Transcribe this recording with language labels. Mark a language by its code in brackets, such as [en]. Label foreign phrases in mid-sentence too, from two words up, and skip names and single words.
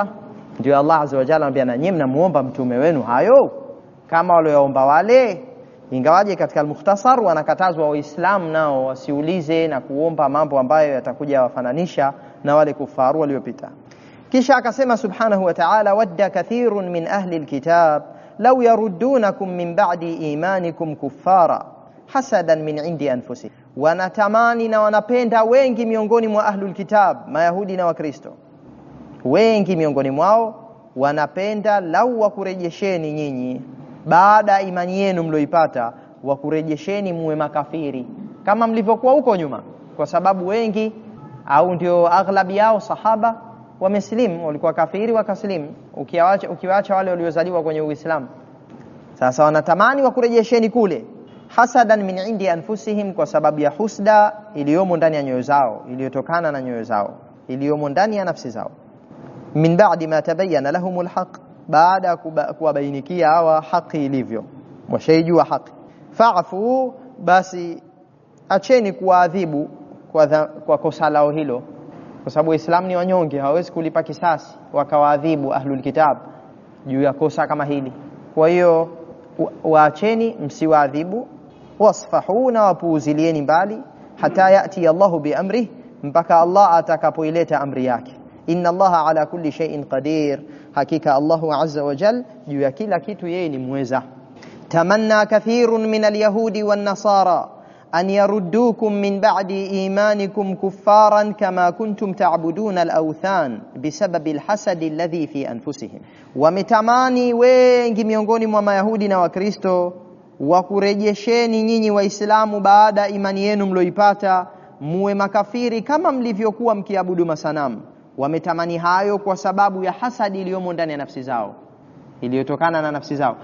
[sw] Ndio Allah [ar] عز وجل [sw] anambia na nyinyi mnamuomba mtume wenu hayo kama walioomba wale. Ingawaje katika [ar] المختصر [sw] wanakatazwa Waislamu nao wasiulize na kuomba mambo ambayo yatakuja wafananisha na wale kufaru waliopita. Kisha akasema [ar] سبحانه وتعالى ود كثير من أهل الكتاب لو يردونكم من بعد إيمانكم كفارا حسدا من عند أنفسهم, [sw] wanatamani na wanapenda wengi miongoni mwa [ar] أهل الكتاب, [sw] Mayahudi na Wakristo, wengi miongoni mwao wanapenda lau wakurejesheni nyinyi baada imani yenu mlioipata, wakurejesheni muwe makafiri kama mlivyokuwa huko nyuma, kwa sababu wengi au ndio aghlabi yao sahaba wameslimu, walikuwa kafiri wakaslimu, ukiwaacha wale waliozaliwa kwenye Uislamu. Sasa wanatamani wakurejesheni kule, [ar] حسدا من عند أنفسهم, [sw] kwa sababu ya husda iliyomo ndani ya nyoyo zao, iliyotokana na nyoyo zao, iliyomo ndani ya nafsi zao. [ar] من بعد ما تبين لهم الحق, [sw] baada kuwabainikia hawa haki ilivyo, washaijua haki. Fa'fu, basi acheni kuadhibu kwa kosa lao hilo, kwa sababu Uislamu ni wanyonge, hawezi kulipa kisasi wakawaadhibu [ar] أهل الكتاب [sw] juu ya kosa kama hili. Kwa hiyo waacheni, msiwaadhibu. [ar] واصفحوا, [sw] na wapuuzilieni mbali. [ar] حتى يأتي الله بأمره, [sw] mpaka Allah atakapoileta amri yake. [ar] إن الله على كل شيء قدير, [sw] hakika Allahu [ar] عز وجل [sw] juu ya kila kitu yeye ni muweza. [ar] تمنى كثير من اليهود والنصارى أن يردوكم من بعد إيمانكم كفارا كما كنتم تعبدون الأوثان بسبب الحسد الذي في أنفسهم. [sw] Wametamani wengi miongoni mwa Mayahudi na Wakristo wakurejesheni nyinyi Waislamu baada imani yenu mloipata muwe makafiri kama mlivyokuwa mkiabudu masanamu. Wametamani hayo kwa sababu ya hasadi iliyomo ndani ya nafsi zao, iliyotokana na nafsi zao.